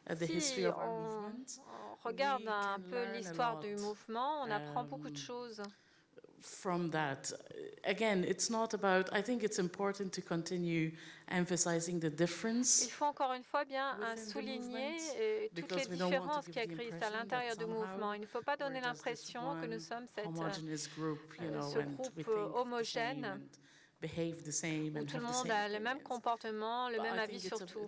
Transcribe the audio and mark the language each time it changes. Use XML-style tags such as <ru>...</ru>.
<fr>Si on regarde un peu l'histoire du mouvement, on apprend beaucoup de choses.</fr> <en>From that, again, it's not about. I think it's important to continue emphasizing the difference.</en> <fr>Il faut encore une fois bien souligner toutes les différences qui existent à l'intérieur du mouvement. Il ne faut pas donner l'impression que nous sommes ce groupe homogène où tout le monde a le même comportement, le même avis sur tout.</fr>